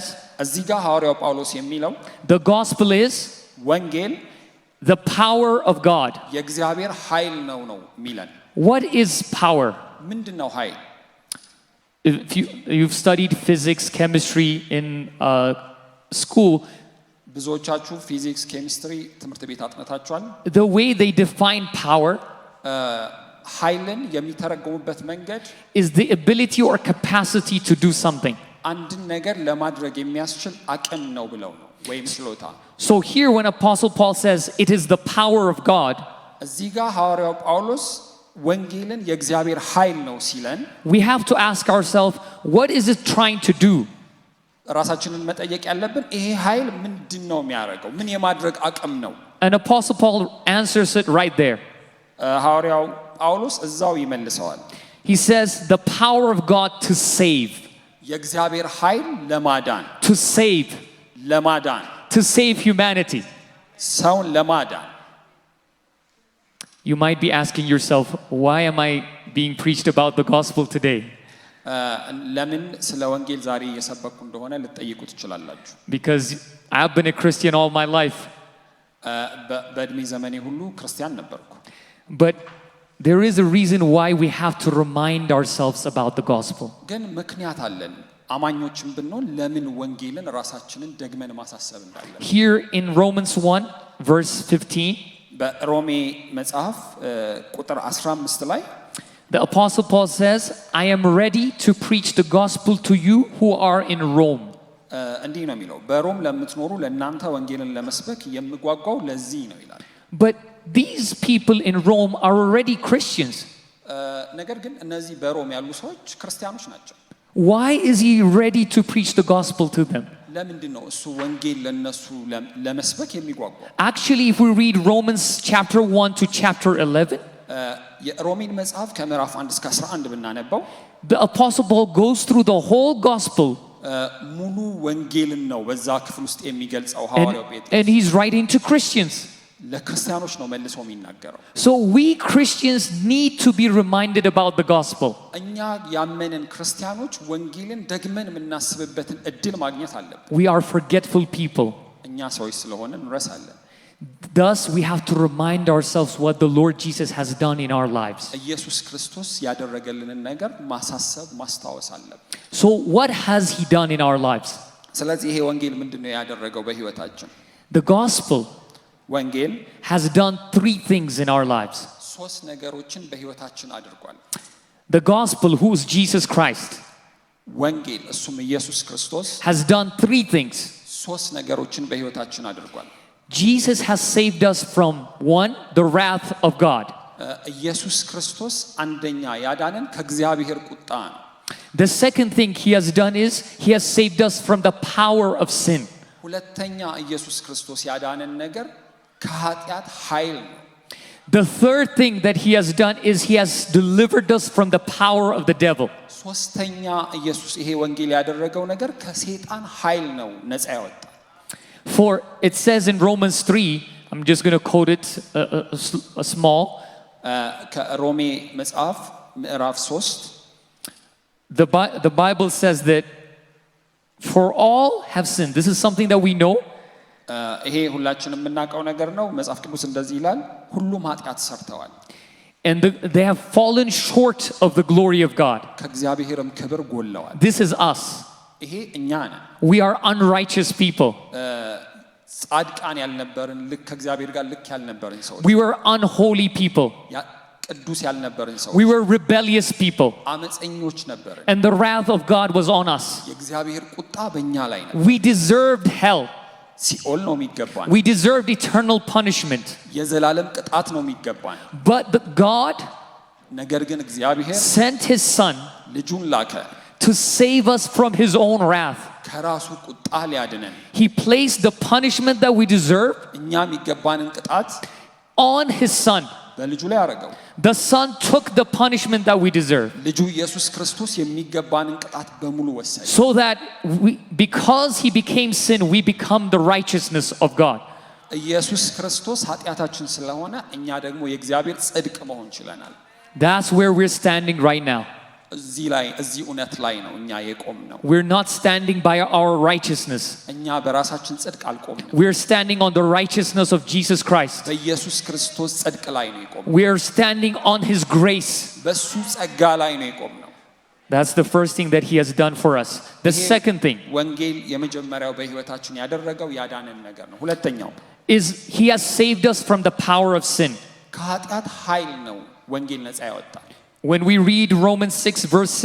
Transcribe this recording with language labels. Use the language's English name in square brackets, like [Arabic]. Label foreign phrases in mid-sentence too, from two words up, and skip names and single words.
[Amharic] እዚህ ጋር ሐዋርያው ጳውሎስ የሚለው [English] the gospel is [Amharic] ወንጌል [English] the power of God. [Amharic] የእግዚአብሔር ኃይል ነው የሚለን። [English] What is power? [Amharic] ምንድነው ኃይል? [English] If you've studied physics, chemistry in school, [Amharic] ብዙዎቻችሁ ፊዚክስ፣ ኬሚስትሪ ትምህርት ቤት አጥንታችኋል። [English] the way they define power [Amharic] ኃይልን የሚተረጎሙበት መንገድ [English] is the ability or capacity to do something. [Amharic] አንድን ነገር ለማድረግ የሚያስችል አቅም ነው ብለው ነው ወይም ችሎታ። [English] So here when Apostle Paul says it is the power of God, [Amharic] እዚህ ጋር ሐዋርያው ጳውሎስ ወንጌልን የእግዚአብሔር ኃይል ነው ሲለን [English] we have to ask ourselves, what is it trying to do? [Amharic] ራሳችንን መጠየቅ ያለብን ይሄ ኃይል ምንድነው የሚያደርገው? ምን የማድረግ አቅም ነው? [English] And Apostle Paul answers it right there. [Amharic] ሐዋርያው ጳውሎስ እዛው ይመልሰዋል። [English] He says the power of God to save. [Amharic] የእግዚአብሔር ኃይል ለማዳን [English] to save humanity. [Amharic] ሰውን ለማዳን [English] You might be asking yourself, why am I being preached about the gospel today? [Amharic] ለምን ስለ ወንጌል ዛሬ እየሰበኩ እንደሆነ ልትጠይቁ ትችላላችሁ። [English] Because I've been a Christian all my life. [Amharic] በእድሜ ዘመኔ ሁሉ ክርስቲያን ነበርኩ። [English] But there is a reason why we have to remind ourselves about the gospel. [Amharic] ግን ምክንያት አለን አማኞችም ብንሆን ለምን ወንጌልን ራሳችንን ደግመን ማሳሰብ እንዳለን። [English] Here in Romans 1 verse 15, [Amharic] በሮሜ መጽሐፍ ቁጥር 15 ላይ [English] the apostle Paul says, I am ready to preach the gospel to you who are in Rome. [Amharic] እንዲህ ነው የሚለው በሮም ለምትኖሩ ለእናንተ ወንጌልን ለመስበክ የምጓጓው ለዚህ ነው ይላል። [English] But these people in Rome are already Christians. [Amharic] ነገር ግን እነዚህ በሮም ያሉ ሰዎች ክርስቲያኖች ናቸው። [English] Why is he ready to preach the gospel to them? [Amharic] ለምንድን ነው እሱ ወንጌል ለነሱ ለመስበክ የሚጓጓው? [English] Actually, if we read Romans chapter 1 to chapter 11, [Amharic] የሮሜን መጽሐፍ ከምዕራፍ 1 እስከ 11 ብናነበው [English] the apostle Paul goes through the whole gospel [Amharic] ሙሉ ወንጌልን ነው በዛ ክፍል ውስጥ የሚገልጸው ሐዋርያው ጴጥሮስ። [English] and he's writing to Christians. [Amharic] ለክርስቲያኖች ነው መልሶ የሚናገረው። [English] So we Christians need to be reminded about the gospel. [Amharic] እኛ ያመንን ክርስቲያኖች ወንጌልን ደግመን የምናስብበትን እድል ማግኘት አለብን። [English] We are forgetful people. [Amharic] እኛ ሰዎች ስለሆነ እንረሳለን። [English] Thus we have to remind ourselves what the Lord Jesus has done in our lives. [Amharic] ኢየሱስ ክርስቶስ ያደረገልንን ነገር ማሳሰብ ማስታወስ አለብን። [English] So what has he done in our lives? [Amharic] ስለዚህ ይሄ ወንጌል ምንድነው ያደረገው በህይወታችን? [English] The gospel [Amharic] ወንጌል [English] has done three things in our lives. [Amharic] ሶስት ነገሮችን በህይወታችን አድርጓል። [English] The gospel, who is Jesus Christ, [Amharic] ወንጌል እሱም ኢየሱስ ክርስቶስ [English] has done three things. [Amharic] ሶስት ነገሮችን በህይወታችን አድርጓል። [English] Jesus has saved us from one, the wrath of God. [Amharic] ኢየሱስ ክርስቶስ አንደኛ ያዳነን ከእግዚአብሔር ቁጣ ነው። [English] The second thing he has done is he has saved us from the power of sin. [Amharic] ሁለተኛ ኢየሱስ ክርስቶስ ያዳነን ነገር ከኃጢአት ኃይል ነው። [English] The third thing that he has done is he has delivered us from the power of the devil. [Amharic] ሶስተኛ ኢየሱስ ይሄ ወንጌል ያደረገው ነገር ከሰይጣን ኃይል ነው ነፃ ያወጣ። [English] For it says in Romans 3, I'm just going to quote it a small. [Amharic] ከሮሜ መጽሐፍ ምዕራፍ 3 [English] The Bible says that for all have sinned. This is something that we know. [Amharic] ይሄ ሁላችንም የምናውቀው ነገር ነው። መጽሐፍ ቅዱስ እንደዚህ ይላል፣ ሁሉም ኃጢአት ሰርተዋል። [English] And they have fallen short of the glory of God. [Amharic] ከእግዚአብሔርም ክብር ጎድለዋል። [English] This is us. [Amharic] ይሄ እኛ ነን። [English] We are unrighteous people. [Amharic] ጻድቃን ያልነበርን ልክ ከእግዚአብሔር ጋር ልክ ያልነበርን ሰዎች። [English] We were unholy people. [Amharic] ቅዱስ ያልነበርን ሰዎች። [English] We were rebellious people. [Amharic] አመፀኞች ነበርን። [English] And the wrath of God was on us. [Amharic] የእግዚአብሔር ቁጣ በእኛ ላይ ነበር። [English] We deserved hell. [Amharic] ሲኦል ነው የሚገባን። [English] We deserved eternal punishment. [Amharic] የዘላለም ቅጣት ነው የሚገባን። [English] But God [Amharic] ነገር ግን እግዚአብሔር [English] sent his son [Amharic] ልጁን ላከ [English] to save us from his own wrath. [Amharic] ከራሱ ቁጣ ሊያድነን። [English] He placed the punishment that we deserve [Amharic] እኛ የሚገባንን ቅጣት [English] on his son. [Amharic] በልጁ ላይ አደረገው። [English] The son took the punishment that we deserve. [Amharic] ልጁ ኢየሱስ ክርስቶስ የሚገባንን ቅጣት በሙሉ ወሰደ። [English] So that because he became sin, we become the righteousness of God. [Amharic] ኢየሱስ ክርስቶስ ኃጢአታችን ስለሆነ እኛ ደግሞ የእግዚአብሔር ጽድቅ መሆን ችለናል። [English] That's where we're standing right now. [Amharic] እዚህ እውነት ላይ ነው እኛ የቆምነው። [English] We're not standing by our righteousness. [Amharic] እኛ በራሳችን ጽድቅ አልቆምንም። [English] We're standing on the righteousness of Jesus Christ. [Amharic] በኢየሱስ ክርስቶስ ጽድቅ ላይ ነው የቆምነው። [English] We are standing on his grace. [Amharic] በሱ ጸጋ ላይ ነው የቆምነው። [English] That's the first thing that he has done for us. The second thing [Amharic] ወንጌል የመጀመሪያው በህይወታችን ያደረገው ያዳነን ነገር ነው። ሁለተኛው [English] is he has saved us from the power of sin. [Amharic] ከኃጢአት ኃይል ነው ወንጌል ነፃ ያወጣል። [English] When we read Romans 6 verse 6,